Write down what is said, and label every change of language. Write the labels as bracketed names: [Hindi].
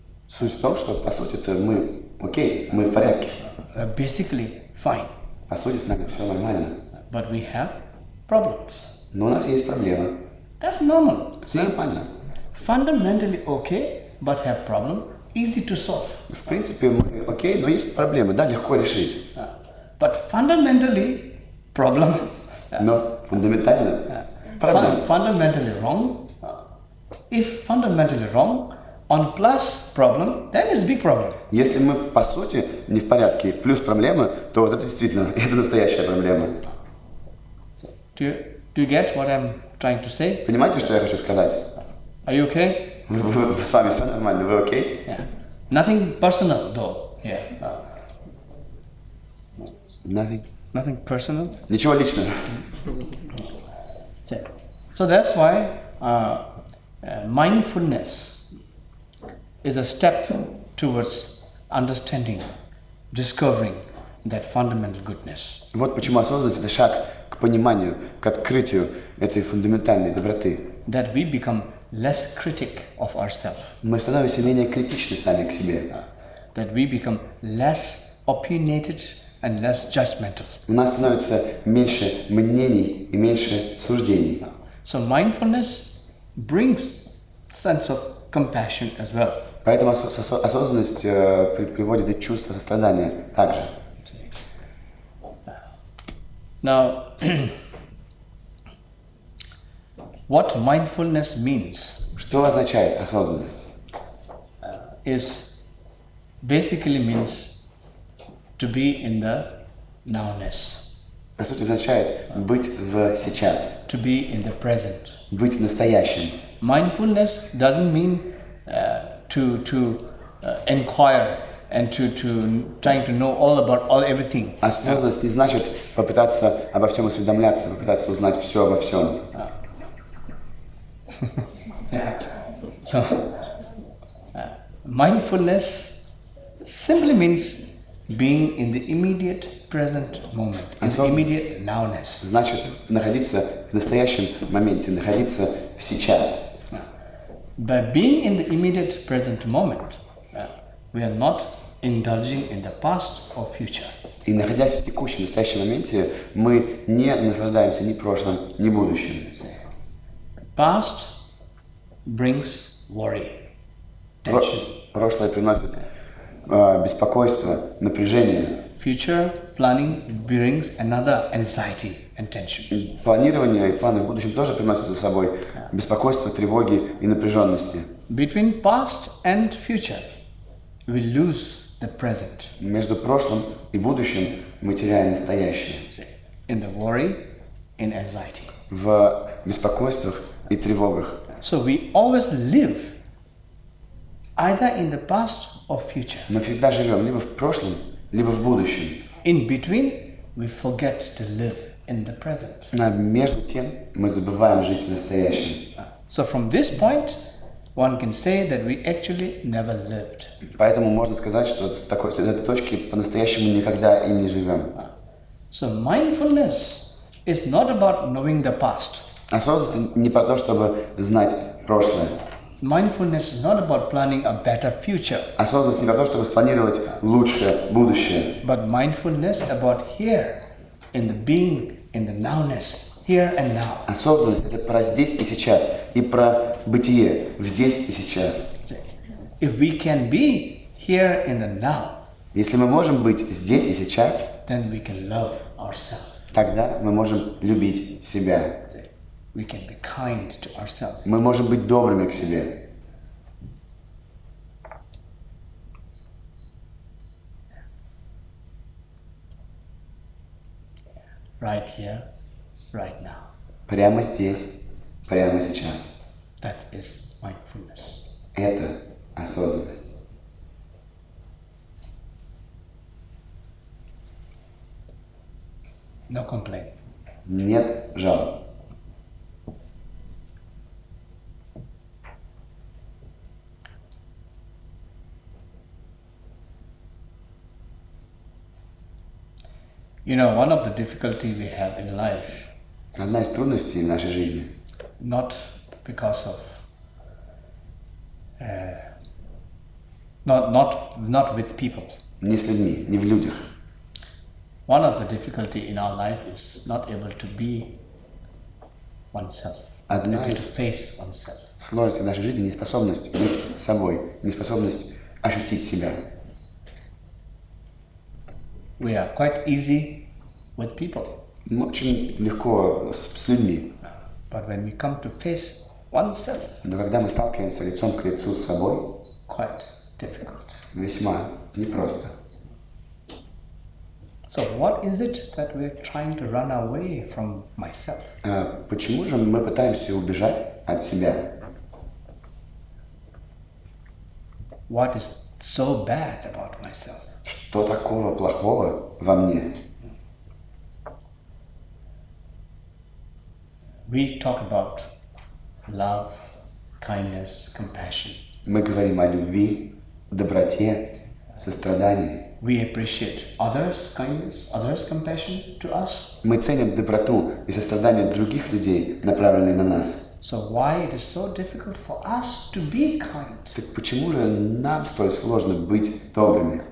[Russian] Суть в том, что по сути-то мы окей, мы в порядке. [English] Basically fine. [Russian] По сути, с нами все нормально. [English] But we have problems. [Russian] Но у нас есть проблемы. [English] That's normal. [Russian] Все нормально. [English] Fundamentally okay, but have problem, easy to solve. [Russian] В принципе, мы окей, но есть проблемы, да, легко решить. [English] But fundamentally problem. [Russian] Но фундаментально проблема. [English] Fundamentally wrong. If fundamentally wrong, on plus problem, then it's big problem. [Russian] Если мы по сути не в порядке, плюс проблемы, то вот это действительно, это настоящая проблема. [English] Do you get what I'm trying to say? [Russian] Понимаете, что я хочу сказать? [English] Are you okay? [Russian] С вами все нормально, вы окей? [English] Yeah. Nothing personal though. Yeah. Nothing personal. [Russian] Ничего личного. [English] So that's why mindfulness is a step towards understanding, discovering that fundamental goodness. [Russian] Вот почему осознанность – это шаг к пониманию, к открытию этой фундаментальной доброты. [English] That we become less critic of ourselves. [Russian] Мы становимся менее критичны сами к себе. [English] That we become less opinionated and less judgmental. [Russian] У нас становится меньше мнений и меньше суждений. [English] So mindfulness brings sense of compassion as well. [Russian] Поэтому осознанность приводит и чувство сострадания также. [English] Now, what mindfulness means [Russian] Что означает осознанность? [English] Basically means to be in the nowness. [Russian] По сути, означает быть в сейчас, [English] To be in the present. [Russian] быть в настоящем. [English] Mindfulness doesn't mean to inquire and to trying to know all about everything. [Russian] Осознанность не значит попытаться обо всем осведомляться, попытаться узнать все обо всем. [English] So, mindfulness simply means being in the immediate present moment, in the immediate nowness. [Russian] Значит, находиться в настоящем моменте, находиться в сейчас. [English] By being in the immediate present moment, we are not indulging in the past or future. [Russian] И находясь в текущем, настоящем моменте, мы не наслаждаемся ни прошлым, ни будущим. [English] Past brings worry, tension. [Russian] Прошлое приносит беспокойство, напряжение. [English] Future planning brings another anxiety and tension. [Russian] Планирование и планы в будущем тоже приносят за собой беспокойство, тревоги и напряженности. [English] Between past and future, we lose the present. [Russian] Между прошлым и будущим мы теряем настоящее. [English] In the worry, in anxiety. [Russian] В беспокойствах и тревогах. [English] So we always live either in the past or future. [Russian] Мы всегда живем либо в прошлом, либо в будущем. [English] In between, we forget to live in the present. [Russian] А между тем мы забываем жить в настоящем. [English] So from this point, one can say that we actually never lived. [Russian] Поэтому можно сказать, что с этой точки по-настоящему никогда и не живем. [English] So mindfulness is not about knowing the past. [Russian] Осознанность не про то, чтобы знать прошлое. [English] Mindfulness is not about planning a better future. [Russian] Осознанность не про то, чтобы спланировать лучшее будущее. [English] But mindfulness about here, in the being, in the nowness, here and now. [Russian] Осознанность — это про здесь и сейчас, и про бытие здесь и сейчас. [English] If we can be here in the now, [Russian] если мы можем быть здесь и сейчас, [English] then we can love ourselves. [Russian] тогда мы можем любить себя. [English] We can be kind to ourselves. [Russian] Мы можем быть добрыми к себе. [English] Right here, right now. [Russian] Прямо здесь, прямо сейчас. [English] That is mindfulness. [Russian] Это осознанность. [English] No complaint. [Russian] Нет жалоб. [English] You know, one of the difficulty we have in life, [Russian] Одна из трудностей в нашей жизни, [English] not because of, not with people. [Russian] не с людьми, не в людях. [English] One of the difficulty in our life is not able to be oneself, [Russian] Одна [English] able to [Russian] из [English] face oneself. [Russian] сложностей в нашей жизни — неспособность быть собой, неспособность ощутить себя. [English] We are quite easy with people, [Russian] Мы очень легко с людьми, [English] but when we come to face oneself, [Russian] но когда мы сталкиваемся лицом к лицу с собой, [English] quite difficult. [Russian] весьма непросто. [English] So what is it that we're trying to run away from myself? [Russian] Почему же мы пытаемся убежать от себя? [English] What is so bad about myself? [Russian] Что такого плохого во мне? [English] We talk about love, kindness, compassion. [Russian] Мы говорим о любви, доброте, сострадании. [English] We appreciate others' kindness, others' compassion to us. [Russian] Мы ценим доброту и сострадание других людей, направленные на нас. [English] So why it is so difficult for us to be kind [Russian] Так почему же нам столь сложно быть добрыми